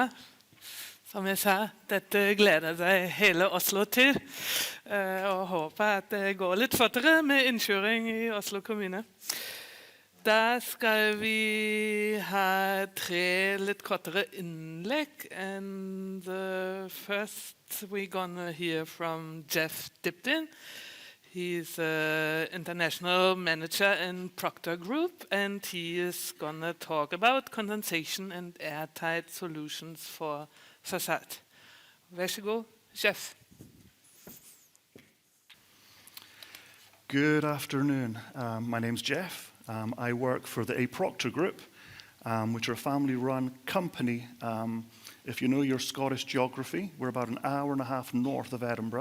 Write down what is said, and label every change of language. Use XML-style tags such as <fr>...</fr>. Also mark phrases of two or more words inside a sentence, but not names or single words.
<no>Som jeg sa, dette gleder seg hele Oslo til, og håper at det går litt fortere med innkjøring i Oslo kommune. Da skal vi ha 3 litt kortere innlegg.</no> <en>And first we're gonna hear from Dibdin. He's an international manager in Procter Group, and he is going to talk about condensation and airtight solutions for facade.</en> <no>Vær så god, Jeff.</no> <en>Good afternoon. My name's Jeff. I work for the Procter Group, which are a family-run company. If you know your Scottish geography, we're about an hour and a half north of Edinburgh.</en>